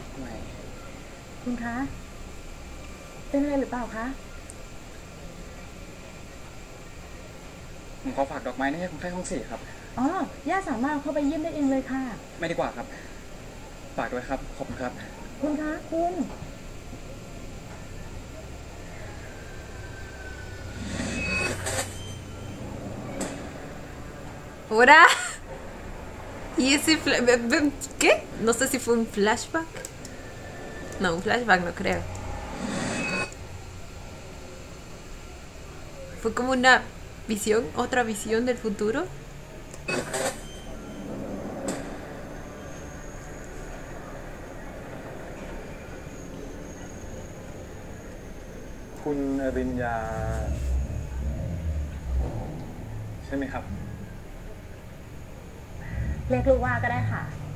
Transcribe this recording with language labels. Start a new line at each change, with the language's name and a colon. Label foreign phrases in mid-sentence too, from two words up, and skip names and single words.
Thai: คุณคะเป็นอะไรหรือเปล่าคะ ผมขอฝากดอกไม้นี่ให้คนไข้ห้อง4ครับ อ๋อย่าสามารถเข้าไปเยี่ยมได้เองเลยค่ะ ไม่ดีกว่าครับ ฝากด้วยครับ ขอบคุณครับ คุณคะคุณ
Spanish: ¿Ahora? ¿Y ese qué? No sé si fue un flashback. No, un flashback no creo. Fue como una visión, otra visión del futuro.
Thai: คุณอริญญาใช่ไหมครับ เรียกลูกว่าก็ได้ค่ะ